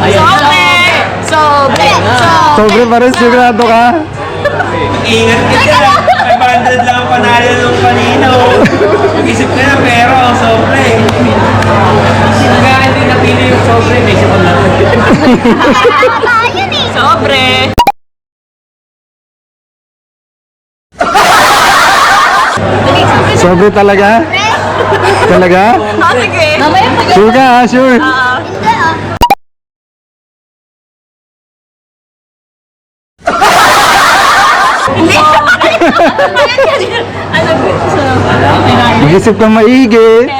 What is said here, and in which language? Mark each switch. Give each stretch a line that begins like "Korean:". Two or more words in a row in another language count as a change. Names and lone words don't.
Filipino: Sobre! Sobre! Sobre pa rin, sigurado ka? Ingat ka dyan. 500 lang ang panalo nung kanina. Mag-isip ka na, pero sobre. Kaya hindi napili yung sobre. May isip ko lang. Yun eh. Sobre! Sobre talaga? Talaga? Ah, sige. Mamaya pag Sure ka ha, sure. hindi ah. Ano gusto? Mag-isip kang maigi.